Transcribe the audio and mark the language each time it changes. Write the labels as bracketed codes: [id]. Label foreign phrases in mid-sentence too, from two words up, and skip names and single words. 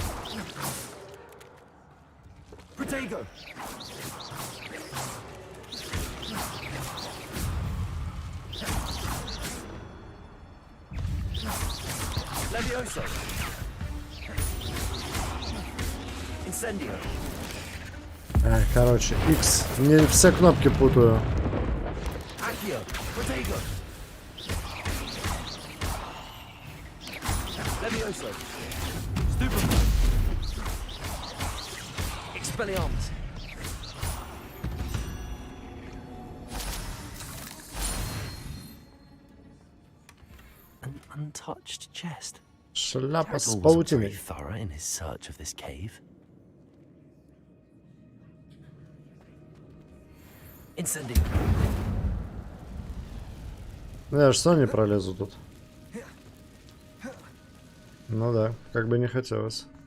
[ru] Protego. Levioso. Incendio. Короче, X. Мне все кнопки путаю. Accio. Protego. Levioso. Stupefy. Expelliarmus. [en] An untouched chest. [ru] Шляпа с [en] Jackdaw wasn't very [ru] паутиной. [en] thorough in his search of this cave. [ru] Incendio. Ну я что не пролезу тут? Ну да, как бы не хотелось.